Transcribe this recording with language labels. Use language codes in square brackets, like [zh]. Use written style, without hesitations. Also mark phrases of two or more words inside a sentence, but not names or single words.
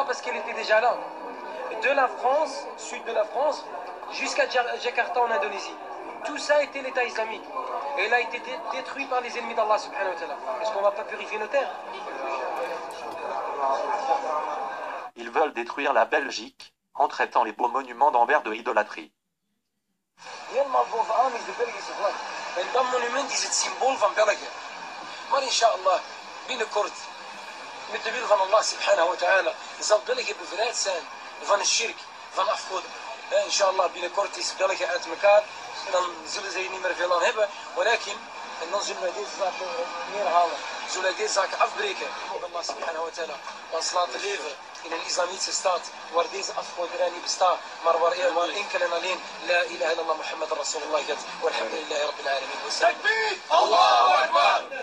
[fr] Parce qu'il était déjà là. De la France, sud de la France, jusqu'à Jakarta en Indonésie. Tout ça était l'État islamique. Et il a été détruit par les ennemis d'Allah [ar] سبحانه وتعالى. [fr] Est-ce qu'on ne va pas purifier nos terres? Ils veulent détruire la Belgique en traitant les beaux monuments d'Anvers de idolâtrie. [nl] Helemaal bovenaan is de Belgische vlag. En dat monument is het symbool van België. Maar inshallah, binnenkort, met de wil van Allah [ar] سبحانه وتعالى, [nl] zal België bevrijd zijn van een shirk, van afgoden. Inshallah, binnenkort is België uit elkaar. Dan zullen ze er niet meer veel aan hebben. En dan zullen wij deze zaken neerhalen. Zullen wij deze zaken afbreken. Allah [ar] سبحانه وتعالى [nl] ons laten leven in een islamitische staat waar deze afgoderij niet bestaat, maar waar enkel en alleen [ar] لا إله إلا الله محمد رسول الله [nl] gaat. [ar] والحمد لله رب العالمين. تكبير! الله أكبر!